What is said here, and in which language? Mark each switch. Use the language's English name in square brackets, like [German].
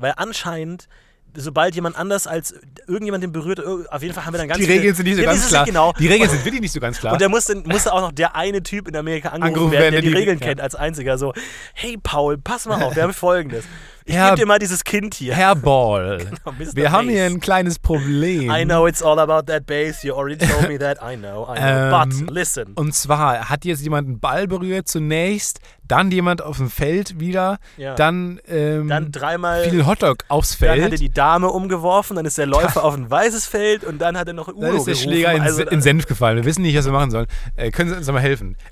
[German] Weil anscheinend sobald jemand anders als irgendjemand den berührt, auf jeden Fall haben wir dann ganz die viele, Regeln sind nicht so ganz klar. Genau. Die Regeln sind wirklich nicht so ganz klar. Und da musste auch noch der eine Typ in Amerika angerufen werden, der die Regeln kennt als einziger. So, hey Paul, pass mal auf, wir haben Folgendes. Ich gebe dir mal dieses Kind hier. Herr Ball, genau, wir haben hier ein kleines Problem. [English] I know it's all about that base, you already told me that, I know. But listen. [German] Und zwar hat jetzt jemand einen Ball berührt zunächst, dann jemand auf dem Feld wieder, dann dreimal viel Hotdog aufs Feld. Dann hat er die Dame umgeworfen, dann ist der Läufer auf ein weißes Feld und dann hat er noch Udo gerufen. Dann ist der Schläger in Senf gefallen, wir wissen nicht, was wir machen sollen. Können Sie uns mal helfen?